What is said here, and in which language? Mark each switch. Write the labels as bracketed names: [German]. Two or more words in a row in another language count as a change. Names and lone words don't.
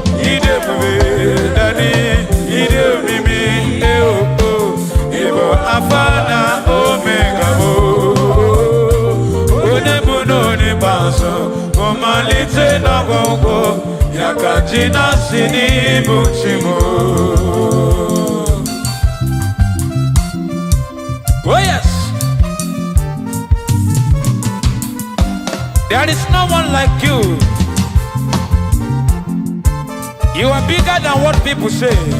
[Igbo] Ị dị ebube, Daddy. Ị dị omimi, eh, oh, oh. Ị bụ Alpha na Omega, bụ onye bụ na onye ikpeazụ, bụ mmalite na ọgwụgwụ. Ya ka ji na-asị n'ịbụ chi m. Oh, yes. [English] There is no one like you. You are bigger than what people say.